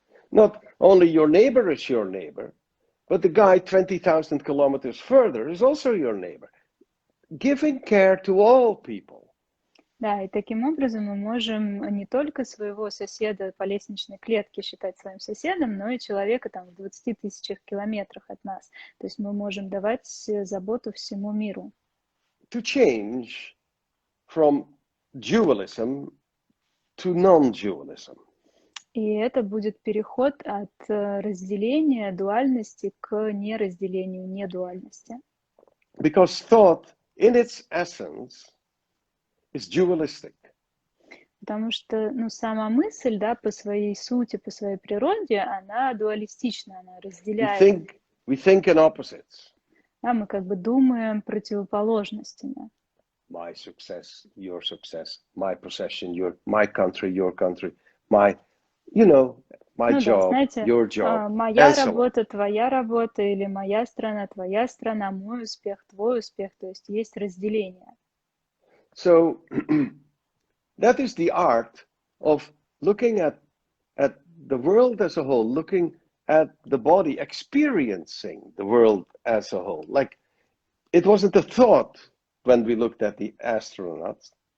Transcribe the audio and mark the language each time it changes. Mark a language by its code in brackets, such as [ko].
[en] Not only your neighbor is your neighbor, but the guy 20,000 kilometers further is also your neighbor. Giving care to all people. [ru] Да, и таким образом мы можем не только своего соседа по лестничной клетке считать своим соседом, но и человека там в 20 тысячах километрах от нас. То есть мы можем давать заботу всему миру. [en] To change from dualism to non-dualism. [ru] И это будет переход от разделения, дуальности к неразделению, недуальности. [en] Because thought, in its essence, is dualistic. [ru] Потому что, сама мысль, да, по своей сути, по своей природе, она дуалистична, она разделяет. [en] We think in opposites. [ru] Да, мы как бы думаем противоположностями. [en] My success, my possession, my country, your country, my job, [ru] знаете, [en] your job. [ru] Моя работа, твоя работа, или моя страна, твоя страна, мой успех, твой успех. То есть есть разделение. [en] So that is the art of looking at the world as a whole, looking at the body, experiencing the world as a whole. Like, it wasn't a thought when we looked at the astronauts.